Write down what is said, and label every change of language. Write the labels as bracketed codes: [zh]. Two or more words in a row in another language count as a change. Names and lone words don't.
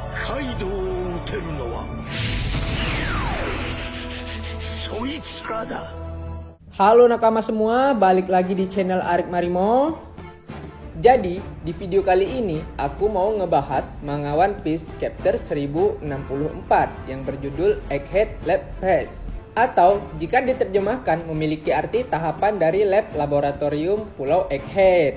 [ja] カイドウを討てるのはそいつらだ。 [id] Halo nakama semua, balik lagi di channel Arik Marimo. Jadi, di video kali ini aku mau ngebahas manga One Piece chapter 1064 yang berjudul Egghead Lab Phase, atau jika diterjemahkan memiliki arti tahapan dari lab laboratorium Pulau Egghead.